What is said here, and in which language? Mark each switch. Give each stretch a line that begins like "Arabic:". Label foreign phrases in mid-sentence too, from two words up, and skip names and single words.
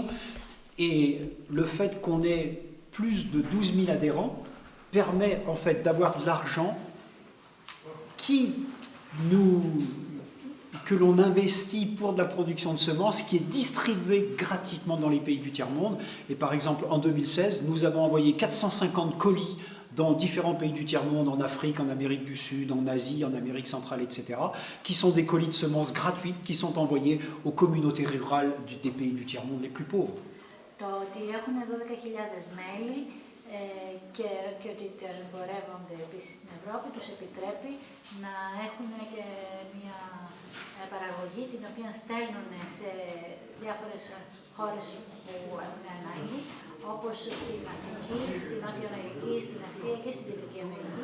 French: Et le fait qu'on ait plus de 12 000 adhérents permet en fait d'avoir de l'argent que l'on investit pour de la production de semences, qui est distribué gratuitement dans les pays du tiers-monde. Et par exemple, en 2016, nous avons envoyé 450 colis dans différents pays du tiers-monde, en Afrique, en Amérique du Sud, en Asie, en Amérique centrale, etc., qui sont des colis de semences gratuites qui sont envoyés aux communautés rurales des pays du tiers-monde les plus pauvres.
Greek: Το ότι έχουν 12.000 μέλη και ότι εμπορεύονται επίσης στην Ευρώπη τους επιτρέπει να έχουν και μια παραγωγή την οποία στέλνουν σε διάφορες χώρες που έχουν ανάγκη, όπως στην Αφρική, στην Νότια Αμερική, στην Ασία και στην Δυτική Αμερική.